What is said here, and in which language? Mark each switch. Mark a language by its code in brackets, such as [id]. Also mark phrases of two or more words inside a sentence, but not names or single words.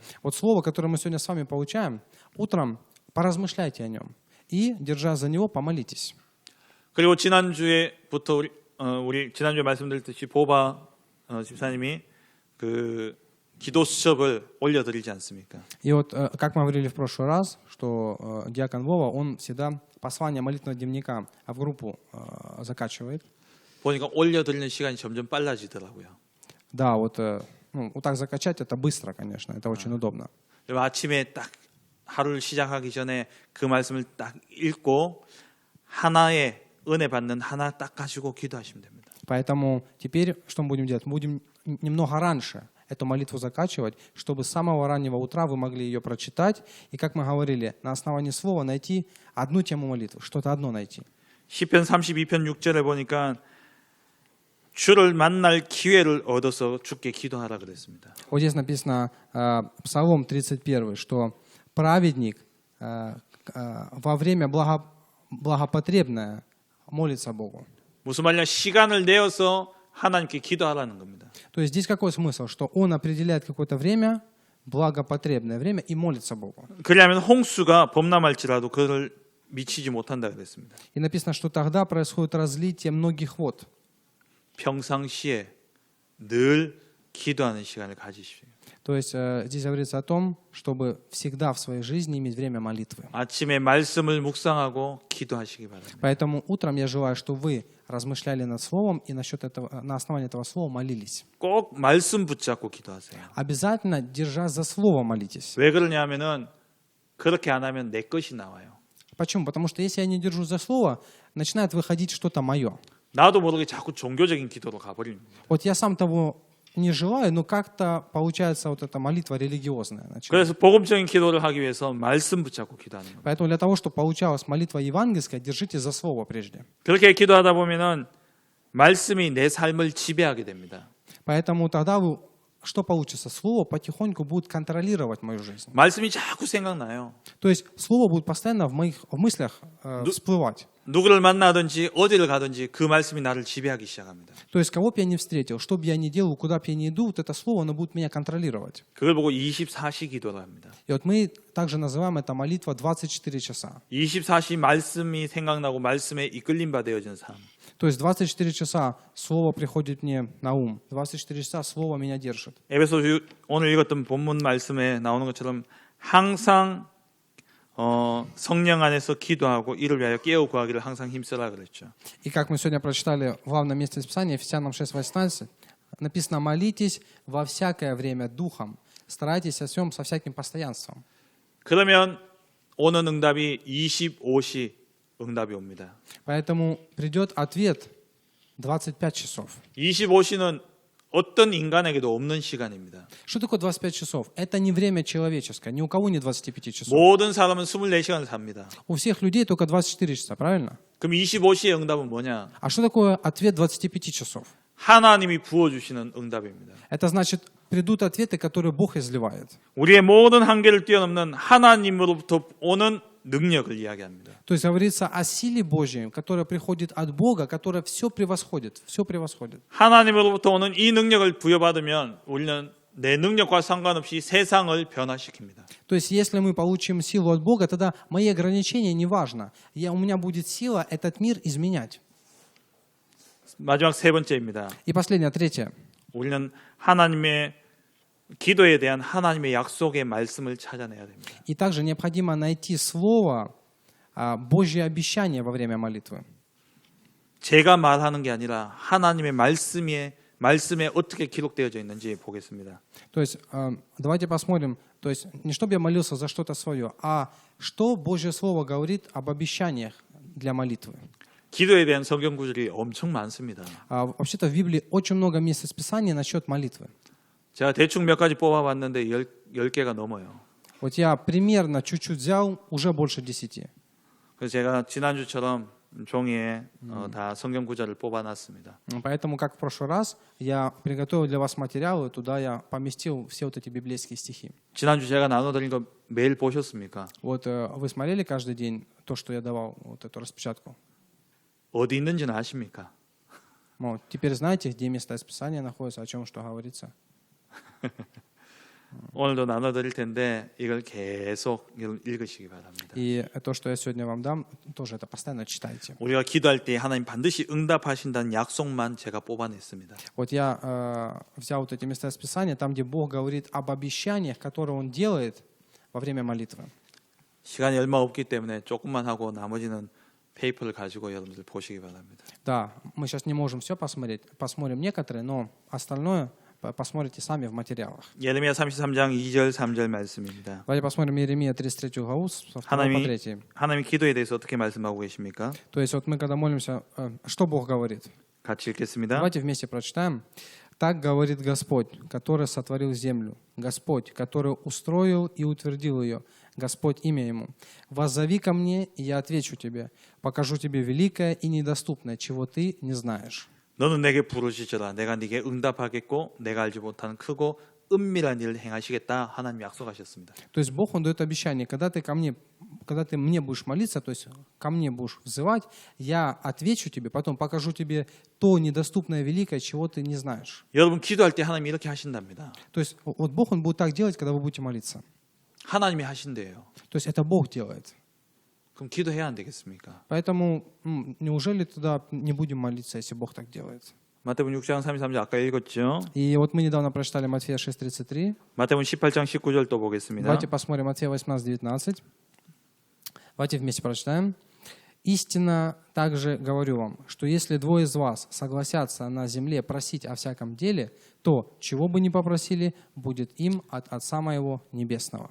[ru] Вот слово, которое мы сегодня с вами получаем, утром поразмышляйте о нем и, держа за него, помолитесь. [ko] 그리고 지난주에부터 우리 지난주에 말씀드렸듯이 보바 집사님이 그 기도 수첩을 올려드리지 않습니까? [ru] И вот, как мы говорили в прошлый раз, что диакон Вова, он всегда послание молитвенного дневника в группу закачивает. [ko] 보니까 올려드리는 시간이 점점 빨라지더라고요. [ru] Да, вот, ну, вот так закачать это быстро, конечно, это очень удобно. [ko] 그리고 아침에 딱 하루를 시작하기 전에 그 말씀을 딱 읽고 하나의 은혜 받는 하나 딱 가지고 기도하시면 됩니다. [ru] Поэтому теперь что мы будем делать? Мы будем немного раньше эту молитву закачивать, чтобы с самого раннего утра вы могли ее прочитать и, как мы говорили, на основании слова найти одну тему молитвы, что-то одно найти. [ko] 시편 32편 6절에 보니까 주를 만날 기회를 얻어서 주께 기도하라 그랬습니다. [ru] Вот здесь написано, Псалом 31, что праведник во время благопотребное молится Богу. [ko] 무슨 말이냐? 시간을 내어서 하나님께 기도하라는 겁니다. [ru] То есть здесь какой смысл? Что он определяет какое-то время, благопотребное время, и молится Богу. [ko] 그러면 홍수가 범람할지라도 그를 미치지 못한다 그랬습니다. [ru] И написано, что тогда происходит разлитие многих вод. [ko] 평상시에 늘 기도하는 시간을 가지십시오. [ru] То есть здесь говорится о том, чтобы всегда в своей жизни иметь время молитвы. [ko] 아침에 말씀을 묵상하고 기도하시기 바랍니다. [ru] Поэтому утром я желаю, чтобы вы размышляли над словом и насчет этого, на основании этого слова молились. [ko] 꼭 말씀 붙잡고 기도하세요. [ru] Обязательно, держа за слово, молитесь. [ko] 왜 그러냐면은 그렇게 안 하면 내 것이 나와요. [ru] Почему? Потому что если я не держу за слово, начинает выходить что-то мое. [ko] 나도 모르게 자꾸 종교적인 기도로 가버립니다. [ru] Вот я сам того не желаю, но как-то получается вот эта молитва религиозная. [ko] 그래서 복음적인 기도를 하기 위해서 말씀 붙잡고 기도하는 겁니다. [ru] Поэтому для того, чтобы получалась молитва евангельская, держите за слово прежде. [ko] 그렇게 기도하다 보면은 말씀이 내 삶을 지배하게 됩니다. [ru] Поэтому тогда вы, что получится? Слово потихоньку будет контролировать мою жизнь. [ko] 말씀이 자꾸 생각나요. [ru] То есть слово будет постоянно в моих мыслях всплывать. [ko] 누구를 만나든지 어디를 가든지 그 말씀이 나를 지배하기 시작합니다. [ru] То есть кого бы я ни встретил, что бы я ни делал, куда бы я ни иду, вот это слово, оно будет меня контролировать. [ko] 그걸 보고 24시 기도를 합니다. [ru] И вот мы также называем это молитва 24 часа. [ko] 24시 말씀이 생각나고 말씀에 이끌림 받아진 삶. [ru] То есть 24 часа слово приходит мне на ум. 24 часа слово меня держит. [ko] 에베소 오늘 읽었던 본문 말씀에 나오는 것처럼 항상 성령 안에서 기도하고 이를 위하여 깨어 구하기를 항상 힘쓰라 그랬죠. [ru] И как мы сегодня прочитали в главном месте из Писания, Ефесянам 6:18, написано: «Молитесь во всякое время духом, старайтесь о всем со всяким постоянством». [ko] 그러면 오는 응답이 25시 응답이 옵니다. [ru] Поэтому придет ответ 25 часов. [ko] 25시는 어떤 인간에게도 없는 시간입니다. [ru] Что такое 25 часов? Это не время человеческое, ни у кого нет 25 часов. [ko] 모든 사람은 24시간을 삽니다. [ru] У всех людей только 24 часа, правильно? [ko] 그럼 25시의 응답은 뭐냐? [ru] А что такое ответ 25 часов? [ko] 하나님이 부어주시는 응답입니다. [ru] Это значит, придут ответы, которые Бог изливает. [ko] 우리의 모든 한계를 뛰어넘는 하나님으로부터 오는 능력을 이야기합니다. [ru] То есть говорится о силе Божьей, которая приходит от Бога, которая все превосходит, все превосходит. [ko] 하나님으로부터 오는 이 능력을 부여받으면 우리는 내 능력과 상관없이 세상을 변화시킵니다. [ru] То есть если мы получим силу от Бога, тогда мои ограничения не важно. У меня будет сила этот мир изменять. [ko] 마지막 세 번째입니다. [ru] И последнее, третье. [ko] 우리는 하나님의 기도에 대한 하나님의 약속의 말씀을 찾아내야 됩니다. [ru] И также необходимо найти слово, Божье обещание во время молитвы. [ko] 제가 말하는 게 아니라 하나님의 말씀에 어떻게 기록되어져 있는지 보겠습니다. [ru] То есть давайте посмотрим, то есть не чтобы я молился за что-то свое, а что Божье Слово говорит об обещаниях для молитвы. [ko] 기도에 대한 성경 구절이 엄청 많습니다. [ru] Вообще-то в Библии очень много мест из Писания насчет молитвы. [ko] 제가 대충 몇 가지 뽑아봤는데 10개가 넘어요. [ru] Вот я примерно чуть-чуть взял, уже больше 10. [ko] 그래서 제가 지난주처럼 종이에 다 성경 구절을 뽑아놨습니다. [ru] Поэтому, как в прошлый раз, я приготовил для вас материалы, туда я поместил все вот эти библейские стихи. [ko] 지난주 제가 나눠드린 거 매일 보셨습니까? [ru] Вот вы смотрели каждый день то, что я давал, вот эту распечатку? [ko] 어디 있는지는 아십니까? [ru] Ну, теперь знаете, где место из Писания находится, о чем что говорится. [ko] 오늘도 나눠드릴 텐데 이걸 계속 읽으시기 바랍니다. [ru] И то, что я сегодня вам дам, тоже это постоянно читайте. [ko] 우리가 기도할 때 하나님 반드시 응답하신다는 약속만 제가 뽑아냈습니다. [ru] Вот я взял вот эти места из Писания, там, где Бог говорит об обещаниях, которые Он делает во время молитвы. [ko] 시간이 얼마 없기 때문에 조금만 하고 나머지는 페이퍼를 가지고 여러분들 보시기 바랍니다. [ru] Да, мы сейчас не можем все посмотреть, посмотрим некоторые, но остальное посмотрите сами в материалах. [ko] 예레미야 33장 2절 3절 말씀입니다. [ru] Давайте посмотрим Иеремия 33 главу, со 2 по 3. [ko] 하나님이 기도에 대해서 어떻게 말씀하고 계십니까? [ru] То есть вот мы когда молимся, что Бог говорит? [ko] 같이 읽겠습니다. [ru] Давайте вместе прочитаем. «Так говорит Господь, который сотворил землю, Господь, который устроил и утвердил ее, Господь имя Ему. Воззови ко мне, и я отвечу тебе, покажу тебе великое и недоступное, чего ты не знаешь». [ko] 너는 내게 부르짖어라. 내가 네게 응답하겠고 내가 알지 못하는 크고 은밀한 일을 행하시겠다. 하나님 약속하셨습니다. [ru] То есть Бог, Он дает обещание, когда ты мне будешь молиться, то есть ко мне будешь взывать, я отвечу тебе, потом покажу тебе то недоступное великое, чего ты не знаешь. [ko] 여러분 기도할 때 하나님이 이렇게 하신답니다. [ru] То есть вот Бог, Он будет так делать, когда вы будете молиться. [ko] 하나님이 하신대요. [ru] То есть это Бог делает. [ko] 그럼 기도해야 안 되겠습니까? [ru] Поэтому неужели тогда не будем молиться, если Бог так делает? [ko] 마태복음 6장 33절 아까 읽었죠? [ru] И вот мы недавно прочитали Матфея 6:33. [ko] 마태복음 18장 19절 또 보겠습니다. [ru] Давайте посмотрим Матфея 18:19. Давайте вместе прочитаем. «Истинно также говорю вам, что если двое из вас согласятся на земле просить о всяком деле, то, чего бы ни попросили, будет им от Отца Моего Небесного».